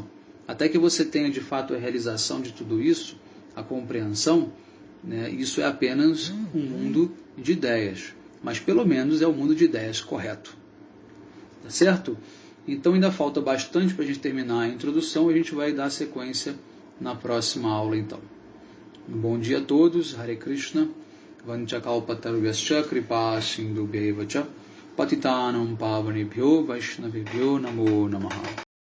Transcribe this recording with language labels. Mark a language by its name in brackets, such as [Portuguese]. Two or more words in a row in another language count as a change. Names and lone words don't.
[Portuguese] Até que você tenha de fato a realização de tudo isso, a compreensão, né, isso é apenas um mundo de ideias. Mas pelo menos é um mundo de ideias correto. Tá certo? Então ainda falta bastante para a gente terminar a introdução. A gente vai dar sequência na próxima aula então. Um bom dia a todos. [Sanskrit] Hare Krishna. Vanchakalpatarvyascha kripa sindhubhyevacha patitanam pavanebhyo vaishnavebhyo namo namaha.